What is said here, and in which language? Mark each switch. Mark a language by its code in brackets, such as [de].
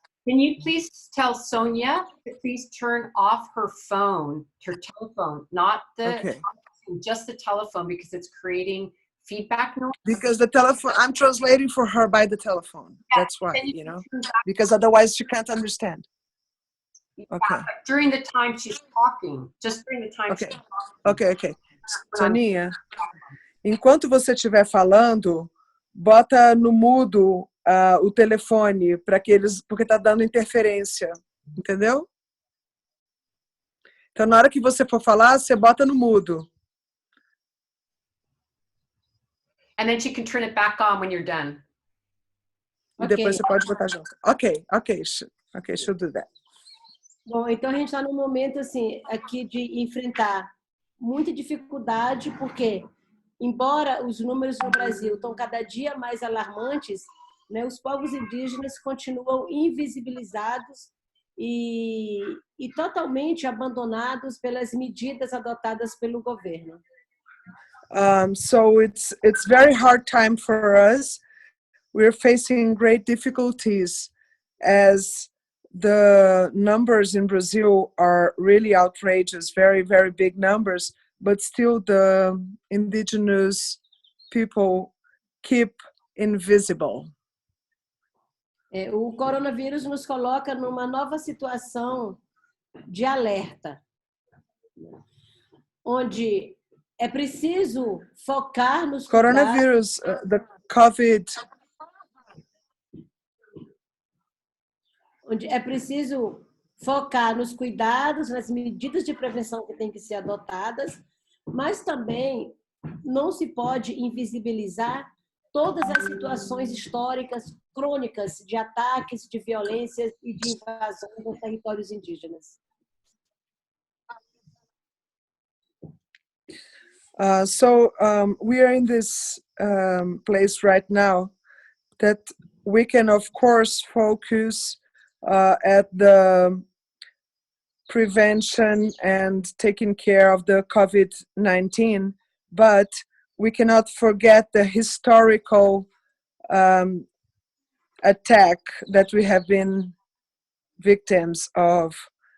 [en] Can you please tell Sônia to please turn off her phone, her telephone, not the just the telephone, because it's creating feedback noise? Because the telephone, I'm translating for her by the telephone. Yeah, that's why, because otherwise she can't understand. Okay. During the time she's talking, just during the time she's talking. Okay. [pt] Soninha, enquanto você estiver falando, bota no mudo o telefone para que eles, porque tá dando interferência, entendeu? Então na hora que você for falar, você bota no mudo. [en] And then she can turn it back on when you're done. [pt] E depois você pode botar junto. [en] Ok, she'll do that. [pt] Bom, então a gente está num momento assim aqui de enfrentar muita dificuldade, porque embora os números no Brasil estão cada dia mais alarmantes, né, os povos indígenas continuam invisibilizados e totalmente abandonados pelas medidas adotadas pelo governo. [en] So it's very hard time for us. We're facing great difficulties as the numbers in Brazil are really outrageous, very, very big numbers, but still the indigenous people keep invisible. [pt] O coronavírus nos coloca numa nova situação de alerta, onde é preciso focar nos [en] coronavirus, the COVID. [pt] Onde é preciso focar nos cuidados, nas medidas de prevenção que têm que ser adotadas, mas também não se pode invisibilizar todas as situações históricas crônicas de ataques, de violências e de invasões nos territórios indígenas. [en] So we are in this place right now that we can, of course, focus at the prevention and taking care of the COVID-19, but we cannot forget the historical attack that we have been victims of.